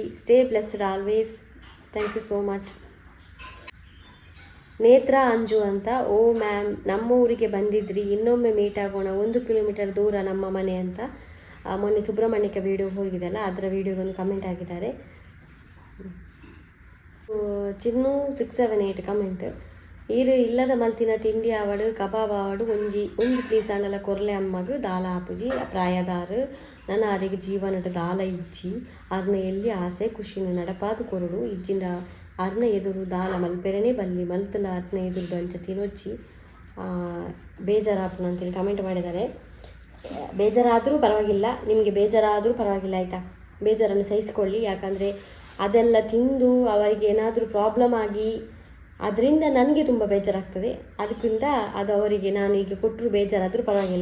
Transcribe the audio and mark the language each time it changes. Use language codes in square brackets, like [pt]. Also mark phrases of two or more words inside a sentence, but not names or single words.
[en] Stay blessed always. Thank you so much. ನೇತ್ರ ಅಂಜು ಅಂತ. [kn] ಓ ಮ್ಯಾಮ್, ನಮ್ಮ ಊರಿಗೆ ಬಂದಿದ್ರಿ, ಇನ್ನೊಮ್ಮೆ ಮೀಟ್ ಆಗೋಣ, 1 ಕಿಲೋಮೀಟರ್ ದೂರ ನಮ್ಮ ಮನೆ ಅಂತ. ಮೊನ್ನೆ ಸುಬ್ರಹ್ಮಣ್ಯಕ್ಕೆ ವೀಡಿಯೋ ಹೋಗಿದೆಯಲ್ಲ ಅದರ ವೀಡಿಯೋಗೊಂದು ಕಮೆಂಟ್ ಆಗಿದ್ದಾರೆ. ಚಿನ್ನು 678 ಕಮೆಂಟ್. [tcy] ಈರು ಇಲ್ಲದ ಮಲ್ತಿನ ತಿಂಡಿ ಆವಡು ಕಬಾಬ್ ಆವಡು ಒಂಜಿ ಪ್ಲೀಸ್ ಅಂಡಲ ಕೊರ್ಲೆ ಅಮ್ಮಗ್ ದಾಲ ಆಪುಜಿ ಪ್ರಾಯದಾರು ನನ್ನ ಆರಿಗೆ ಜೀವನದ ದಾಲ ಇಜ್ಜಿ ಅರ್ನ ಎಲ್ಲಿ ಆಸೆ ಖುಷಿನ ನಡಪಾದು ಕೊರಡು ಇಜ್ಜಿಂದ ಅರ್ನ ಎದುರು ದಾಲ ಮಲ್ಪೆರನೇ ಬಲ್ಲಿ ಮಲ್ತನ ಅರ್ನ ಎದುರು ಅಂಚ ತಿನ್ನೊಚ್ಚಿ ಬೇಜಾರಾಪುನ [kn] ಅಂತೇಳಿ ಕಮೆಂಟ್ ಮಾಡಿದ್ದಾರೆ. ಬೇಜಾರಾದರೂ ಪರವಾಗಿಲ್ಲ, ನಿಮಗೆ ಬೇಜಾರಾದರೂ ಪರವಾಗಿಲ್ಲ ಆಯಿತಾ, ಬೇಜಾರನ್ನು ಸಹಿಸಿಕೊಳ್ಳಿ. ಯಾಕಂದರೆ ಅದೆಲ್ಲ ತಿಂದು ಅವರಿಗೆ ಏನಾದರೂ ಪ್ರಾಬ್ಲಮ್ ಆಗಿ ಅದರಿಂದ ನನಗೆ ತುಂಬ ಬೇಜಾರಾಗ್ತದೆ. ಅದಕ್ಕಿಂತ ಅದು ಅವರಿಗೆ ನಾನು ಈಗ ಕೊಟ್ಟರು ಬೇಜಾರಾದರೂ ಪರವಾಗಿಲ್ಲ.